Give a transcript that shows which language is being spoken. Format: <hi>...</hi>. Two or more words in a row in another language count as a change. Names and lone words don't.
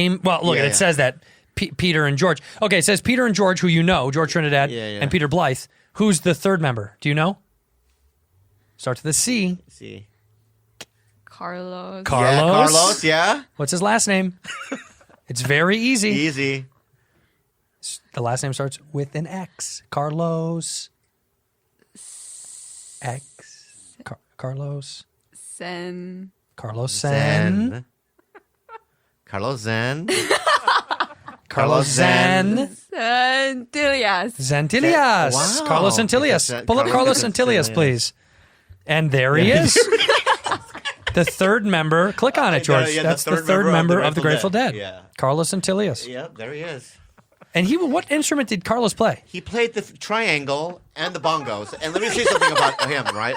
<en>Well, look, it says that Peter and George. Okay, it says Peter and George, who you know, George Trinidad and Peter Blythe. Who's the third member? Do you know? Starts with a C. C. Carlos. Yeah, Carlos, yeah. What's his last name? It's very easy. Easy. The last name starts with an X. Carlos. X. Carlos. Sen. Carlos Sen. Carlos Zen. Carlos Zen. Santillas. Zantillas. Wow. Carlos Zantillas. Pull up Carlos Zantillas, please. And there he is. The third member. Click on it, George. That's the third member of the Grateful Dead. Yeah. Carlos Zantillas. Yep, there he is. And what instrument did Carlos play? He played the triangle and the bongos. And let me say something about him, right?</en>